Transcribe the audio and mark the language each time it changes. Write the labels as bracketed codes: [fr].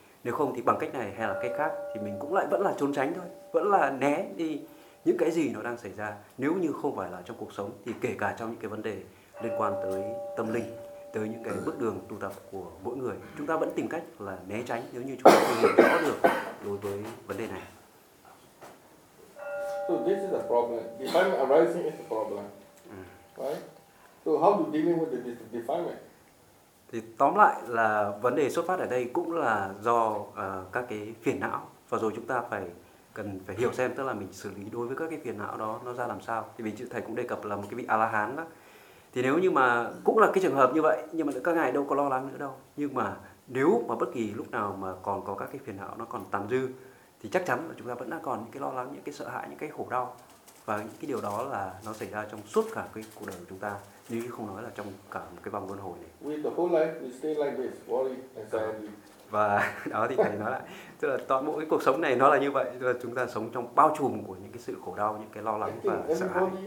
[vi] Nếu không thì bằng cách này hay là cách khác thì mình cũng lại vẫn là trốn tránh thôi, vẫn là né đi những cái gì nó đang xảy ra. Nếu như không phải là trong cuộc sống thì kể cả trong những cái vấn đề liên quan tới tâm linh, tới những cái bước đường tu tập của mỗi người, chúng ta vẫn tìm cách là né tránh nếu như chúng ta không hiểu rõ được đối với vấn đề này. [en] So this is a problem. Defilement arising is a problem. Right? So how to deal with this defilement? [vi] Thì tóm lại là vấn đề xuất phát ở đây cũng là do các cái phiền não, và rồi chúng ta cần phải hiểu xem, tức là mình xử lý đối với các cái phiền não đó nó ra làm sao. Thì vì chữ thầy cũng đề cập là một cái vị A-la-hán đó. Thì nếu như mà cũng là cái trường hợp như vậy, nhưng mà các ngài đâu có lo lắng nữa đâu. Nhưng mà nếu mà bất kỳ lúc nào mà còn có các cái phiền não nó còn tàn dư thì chắc chắn là chúng ta vẫn đang còn những cái lo lắng, những cái sợ hãi, những cái khổ đau. Và những cái điều đó là nó xảy ra trong suốt cả cái cuộc đời của chúng ta, nếu như không nói là trong cả một cái vòng luân hồi này. [en] With the whole life, we stay like this, worry, anxiety. [vi] Và đó thì thầy nói lại, tức là toàn bộ cái cuộc sống này nó là như vậy, tức là chúng ta sống trong bao trùm của những cái sự khổ đau, những cái lo lắng và sợ hãi.